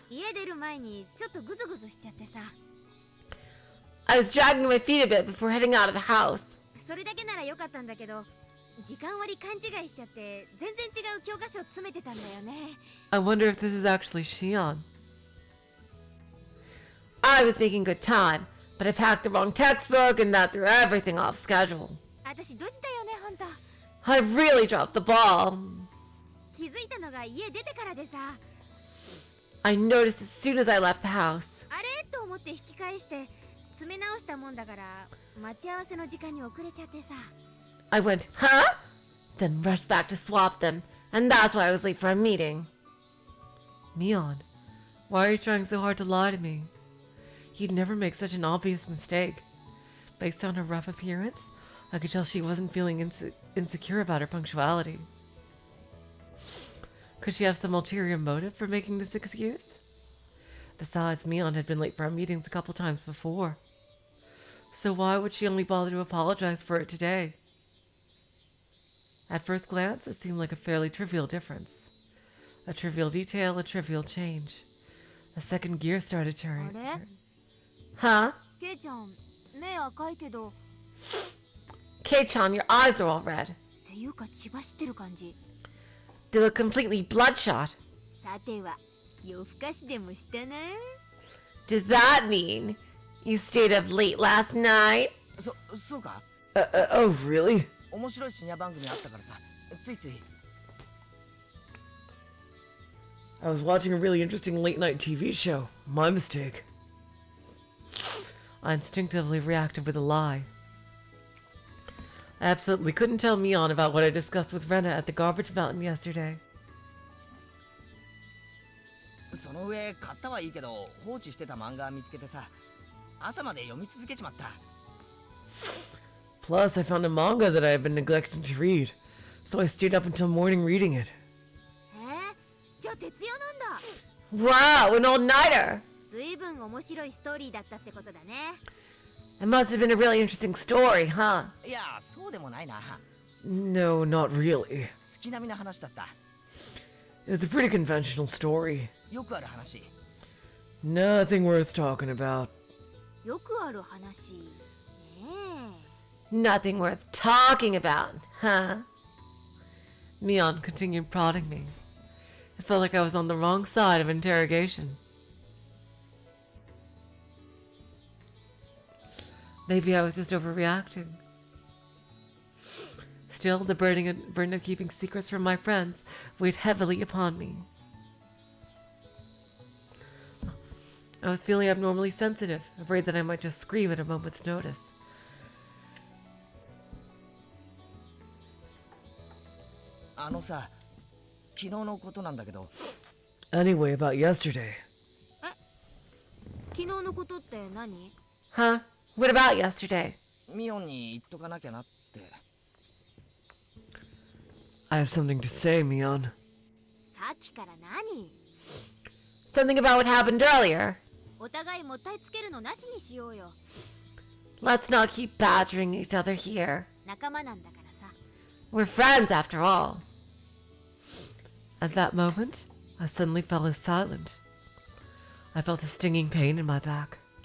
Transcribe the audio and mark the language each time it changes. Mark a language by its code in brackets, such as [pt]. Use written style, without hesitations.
[ja] 家出る前にちょっとグズグズしちゃってさ。 [en] I was dragging my feet a bit before heading out of the house. [ja] それだけならよかったんだけど、時間割勘違いしちゃって全然違う教科書を詰めてたんだよね。 [en] I wonder if this is actually Shion. I was making good time, but I packed the wrong textbook and that threw everything off schedule. [ja] 私ドジだよねほんと。 [en] I really dropped the ball. [ja] 気づいたのが家出てからでさ。 [en] I noticed as soon as I left the house. [ja] あれと思って引き返して詰め直したもんだから待ち合わせの時間に遅れちゃってさ。 [en] I went, huh? Then rushed back to swap them, and that's why I was late for a meeting. Mion, why are you trying so hard to lie to me? You'd never make such an obvious mistake. Based on her rough appearance, I could tell she wasn't feeling insecure about her punctuality. Could she have some ulterior motive for making this excuse? Besides, Mion had been late for our meetings a couple times before. So why would she only bother to apologize for it today? At first glance, it seemed like a fairly trivial difference. A trivial detail, a trivial change. A second gear started turning. [ja] あれ [en] Huh? [ja] ケイちゃん目赤いけど。 [en] Kei-chan, your eyes are all red. [ja] っていうか血走ってる感じ。 [en] They look completely bloodshot. [ja] さては夜更かしでもしたな。 [en] Does that mean you stayed up late last night? [ja] そうか。 [en] Oh, really? [ja] 面白い深夜番組あったからさ、ついつい。 [en] I was watching a really interesting late-night TV show. My mistake. I instinctively reacted with a lie. I absolutely couldn't tell Mion about what I discussed with Rena at the garbage mountain yesterday. [ja] その上買ったはいいけど放置してた漫画見つけてさ、朝まで読み続けちまった。 [en] Plus, I found a manga that I had been neglecting to read, so I stayed up until morning reading it. [ja] じゃあ徹夜なんだ。 [en] Wow, an all-nighter! [ja] ずいぶん面白いストーリーだったってことだね。 [en] It must have been a really interesting story, huh? [ja] いや、そうでもないな。 [en] No, not really. [ja] 月並みな話だった。 [en] It's a pretty conventional story. [ja] よくある話。 [en] Nothing worth talking about. [ja] よくある話。ねえ。 [en] Nothing worth talking about, huh? Mion continued prodding me. It felt like I was on the wrong side of interrogation. Maybe I was just overreacting. Still, the burden of keeping secrets from my friends weighed heavily upon me. I was feeling abnormally sensitive, afraid that I might just scream at a moment's notice. [ja] あのさ、昨日のことなんだけど。 [en] Anyway, about yesterday. [ja] 昨日のことって何？ [en] Huh? What about yesterday? [ja] ミオンに言っとかなきゃなって。 [en] I have something to say, Mion. [ja] さっきから何？ [en] Something about what happened earlier. [ja] お互いもったいつけるのなしにしようよ。 [en] Let's not keep badgering each other here. [ja] 仲間なんだからさ。 [en] We're friends after all. At that moment, I suddenly fell silent. I felt a stinging pain in my back.